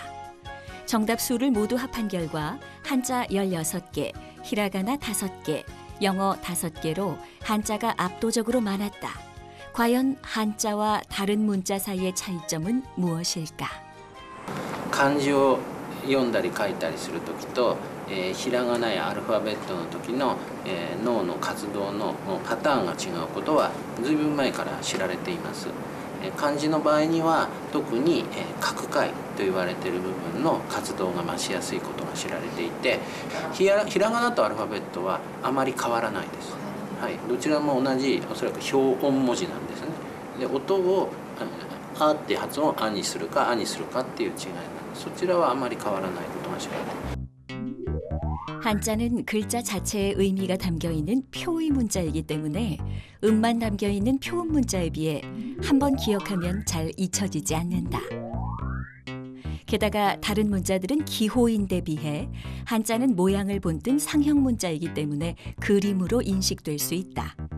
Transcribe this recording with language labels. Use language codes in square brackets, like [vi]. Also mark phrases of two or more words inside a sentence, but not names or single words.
[ko] 정답 수를 모두 합한 결과 한자 16개, 히라가나 5개, 영어 5개로 한자가 압도적으로 많았다. 과연 한자와 다른 문자 사이의 차이점은 무엇일까? [ja] 漢字を読んだり書いたりする時と、ひらがなやアルファベットの時の、脳の活動のパターンが違うことはずいぶん前から知られています。漢字の場合には特に角解と言われている部分の活動が増しやすいことが知られていて、ひらがなとアルファベットはあまり変わらないです。はい、どちらも同じおそらく表音文字なんですね。で音をあって発音をあにするかあにするかっていう違いなんです。そちらはあまり変わらないことが知られています。 [ko] 한자는 글자 자체의 의미가 담겨있는 표의 문자이기 때문에 음만 담겨있는 표음 문자에 비해 한 번 기억하면 잘 잊혀지지 않는다. 게다가 다른 문자들은 기호인데 비해 한자는 모양을 본뜬 상형 문자이기 때문에 그림으로 인식될 수 있다.